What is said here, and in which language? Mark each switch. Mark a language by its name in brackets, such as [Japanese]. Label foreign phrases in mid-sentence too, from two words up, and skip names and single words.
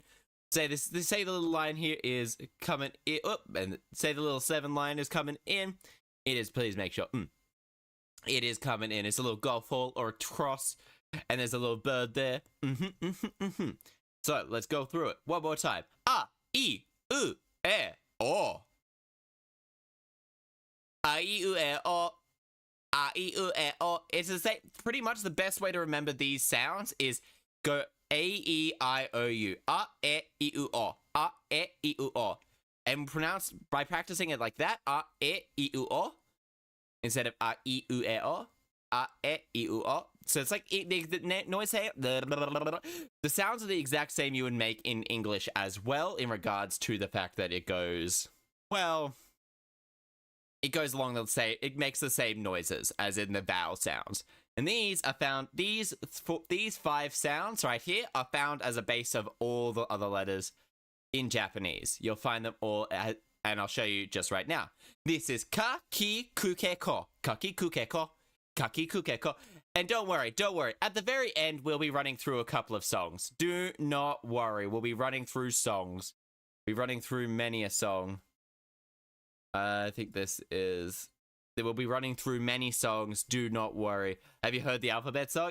[English] Say say the little line here is coming in, and say the little 7 line is coming in. It is, please make sure. It is coming in. It's a little golf hole or a cross, and there's a little bird there. So let's go through it one more time. [Japanese] A, I, U, E, O. A, I, U, E, O. A, I, U, E, O. [English] It's the same. Pretty much the best way to remember these sounds is go A, E, I, O, U. [Japanese] A, E, I, U, O. A, E, I, U, O. [English] And pronounce by practicing it like that. [Japanese] A, E, I, U, O. [English] Instead of A, I, U, E, O. [Japanese] A, E, I, U, O. [English] So it's like the noise say the sounds are the exact same you would make in English as well, in regards to the fact that it goes, well, it goes along the same, it makes the same noises as in the vowel sounds. And these are found, these 5 sounds right here are found as a base of all the other letters in Japanese. You'll find them all, and I'll show you just right now. [Japanese] This is ka, ki, kuke, ko. Kaki, kuke, ko. Kaki, kuke, ko. [English] And don't worry. At the very end, we'll be running through a couple of songs. Do not worry. We'll be running through songs. We'll be running through many a song. I think this is... We'll be running through many songs. Do not worry. Have you heard the alphabet song?